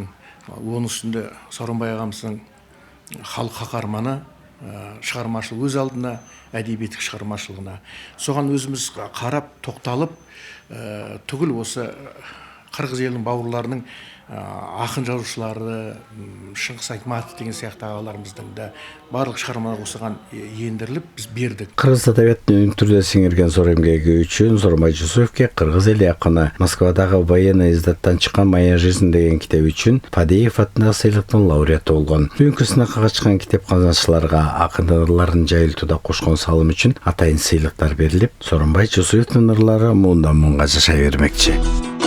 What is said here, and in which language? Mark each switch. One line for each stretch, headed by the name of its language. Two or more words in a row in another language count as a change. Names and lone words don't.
Kazakh: Оның үстінде Сооронбай ағамыздың халық қаһарманы шығармашылық өз алдына, әдебиеттік шығармашылығына. Соған өзіміз қарап, тоқталып, түгіл осы қырғыз елінің бауырларының ақын жазушылары, Шыңғыс Айтматов деген сияқты ағаларымыздың да барлық шығармалар осыған ендіріліп біз бердік.
Kyrgyz: Кыргыз адабиятын өнүк түрдө сиңирген зор эмгеги үчүн Сооронбай Жусуевке кыргыз эли акыны Москвадагы
Russian: военный издаттан
Kyrgyz: чыккан «Моя жизнь» деген китеп үчүн Падеев атындагы сыйлыктын лауреаты болгон. Бүгүнкү сынакка чыккан китеп казанчыларга акындын ырларын жайылтууда кошкон салым үчүн атайын сыйлыктар берилип, Сооронбай Жусуевдин ырлары мындан мунга жашай бермекчи.